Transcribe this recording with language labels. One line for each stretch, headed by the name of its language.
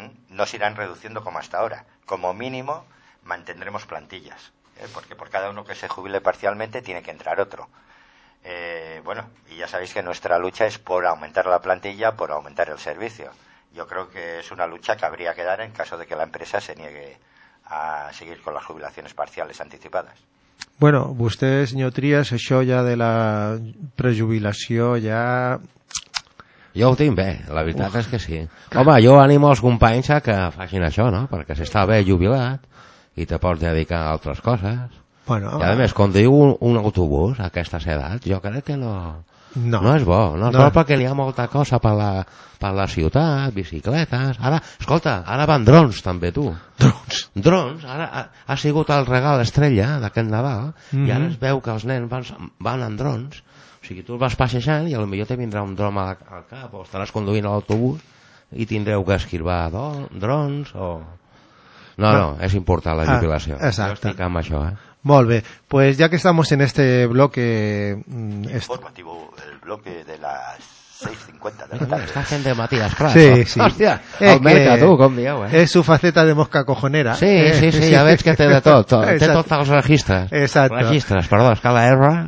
Spanish: No se irán reduciendo como hasta ahora. Como mínimo mantendremos plantillas, porque por cada uno que se jubile parcialmente tiene que entrar otro. Bueno, y ya sabéis que nuestra lucha es por aumentar la plantilla, por aumentar el servicio. Yo creo que es una lucha que habría que dar en caso de que la empresa se niegue a seguir con las jubilaciones parciales anticipadas.
Catalan: Bueno, vostè, senyor Trias, això ja de la prejubilació ja... Jo ho tinc bé, la veritat és que sí. Home, jo animo els companys a que facin això, no? Perquè s'està bé jubilat i te pots dedicar a altres coses. Bueno, i a més, quan diu un autobús a aquesta edat, jo crec que no és bo. No és bo perquè hi ha molta cosa per la ciutat, bicicletes... Ara, escolta, ara van drons també, tu. Drons, ara ha sigut el regal estrella d'aquest Nadal i ara es veu que els nens van en drons. O sigui, tu vas passejant i potser te vindrà un dron al cap o estaràs conduint l'autobús i tindreu que esquivar drons o... No, és important la jubilació. Exacte. Jo estic amb això, eh? Molt bé.
Spanish: Pues ya que estamos en este bloque... Informativo, el bloque de las 6:50 de la tarde.
Catalan: Està fent de Matías Prats. Sí, no? Sí. Hòstia, almenca tu, com dieu, eh?
Spanish: És su faceta de mosca cojonera.
Catalan: Sí, sí, ja veig que té de tot. Té tots els registres.
Spanish: Exacto.
Catalan: Registres, perdó, és que la R...